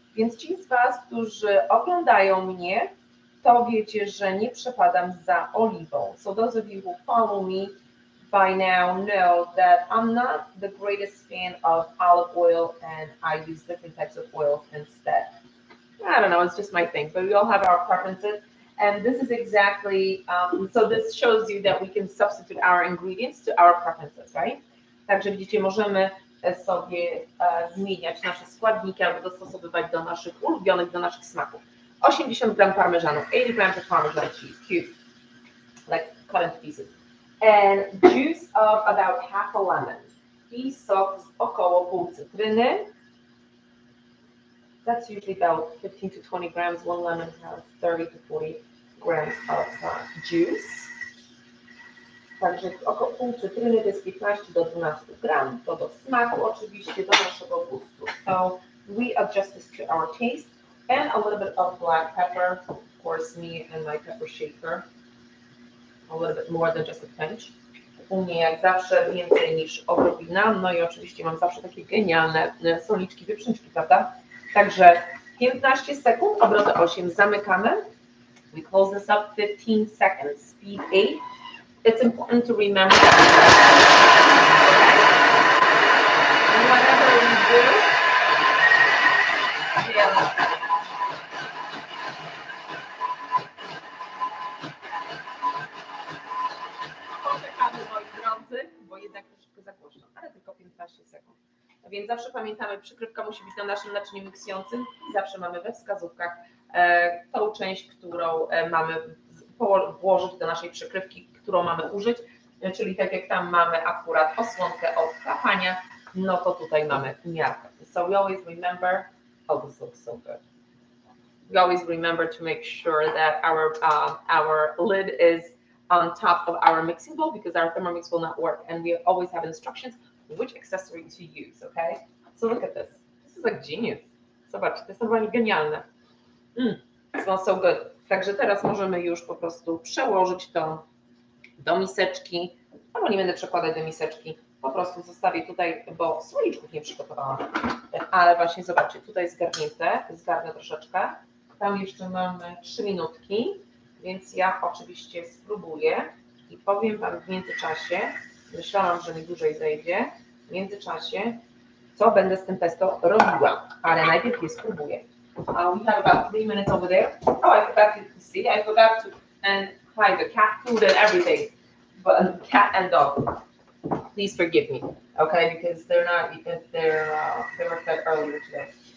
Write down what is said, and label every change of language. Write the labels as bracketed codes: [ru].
[pl] Więc ci z Was, którzy oglądają mnie, to wiecie, że nie przepadam za oliwą. [en] So those of you who follow me by now know that I'm not the greatest fan of olive oil and I use different types of oils instead. I don't know, it's just my thing, but we all have our preferences. And this is exactly, so this shows you that we can substitute our ingredients to our preferences, right? [pl] Także widzicie, możemy sobie zmieniać nasze składniki albo dostosowywać do naszych ulubionych, do naszych smaków. 80 gram parmezanu, [en] 80 grams of Parmesan cheese, cube, like cut into pieces. And juice of about half a lemon. [pl] I sok z około pół cytryny. [en] That's usually about 15 to 20 grams. One lemon has 30 to 40 grams of juice. [pl] Także około pół cytryny to jest 15 do 12 gram. To do smaku oczywiście, do naszego gustu. [en] So we adjust this to our taste. And a little bit of black pepper. Of course, me and my pepper shaker. A little bit more than just a pinch. [pl] U mnie jak zawsze więcej niż odrobina. No i oczywiście mam zawsze takie genialne soliczki, wieprzączki, prawda? Także 15 sekund, obroty 8 zamykamy. [en] We close this up 15 seconds, speed 8. It's important to remember whatever we do, [pl] poczekamy, moi drodzy, bo jednak troszeczkę zagłośno, ale tylko 15 sekund. Więc zawsze pamiętamy, przykrywka musi być na naszym naczyniu miksującym i zawsze mamy we wskazówkach tą część, którą mamy włożyć do naszej przykrywki, którą mamy użyć, czyli tak jak tam mamy akurat osłonkę od chlapania, no to tutaj mamy miarkę. [en] So we always remember, oh, this looks so good. We always remember to make sure that our lid is on top of our mixing bowl because our Thermomix will not work, and we always have instructions which accessory to use, okay? So look at this. This is like genius. [pl] Zobaczcie, to jest naprawdę genialne. [en] It smells so good. [pl] Także teraz możemy już po prostu przełożyć to do miseczki, albo nie będę przekładać do miseczki, po prostu zostawię tutaj, bo słoiczków nie przygotowałam. Ale właśnie zobaczcie, tutaj zgarnięte, zgarnę troszeczkę. Tam jeszcze mamy 3 minutki, więc ja oczywiście spróbuję i powiem Wam w międzyczasie, myślałam, że mi dłużej zejdzie, w międzyczasie, co będę z tym pesto robiła, ale najpierw je spróbuję. [en] We have about 3 minutes over there. Oh, I forgot to see. I forgot to hide the cat food and everything, but cat and dog. Please forgive me, okay? Because they're not. They were fed earlier today.